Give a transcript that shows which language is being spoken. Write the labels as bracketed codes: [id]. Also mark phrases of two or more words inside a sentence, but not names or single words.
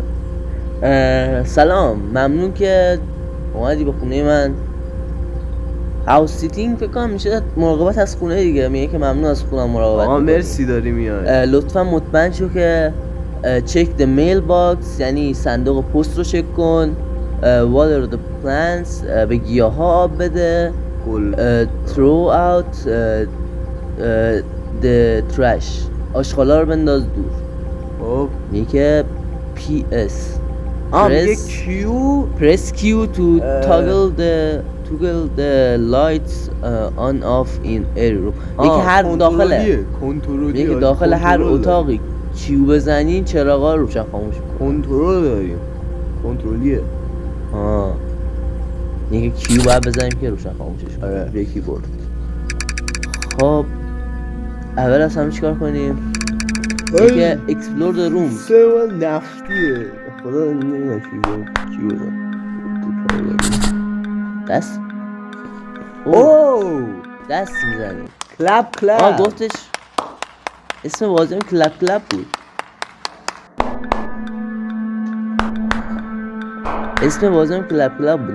[fa] سلام، ممنون که اومدی به خونه من. [en] house sitting [fa] فکر کنم میشه مراقبت از خونه دیگه. میگه که ممنون از خونم مراقبت. مرسی داری میای. لطفا مطمئن شو که [en] check the mail box, [fa] یعنی صندوق پست رو چک کن. [en] water the plants، [fa] به گیاها آب بده. [en] throw out the trash، [fa] آشغالا رو بنداز دور. خب میگه که [en] PS press Q to toggle the lights on off in every room. [fa] میگه هر داخل هر اتاقی کیو بزنین چراغا رو روشن خاموش کن. کنترل داریم، کنترلیه. میگه کیو باید بزنیم که روشن خاموشش کنیم. آره به کیبورد. خب اول از همه چیکار کنیم؟ [en] میگه explore the room. [fa] سوال نفتیه خدا نمیدونم کیو بزن. دست دست میزنیم. کلپ گفتش اسم بازیم کلپ بود. اسم بازیم کلپ بود.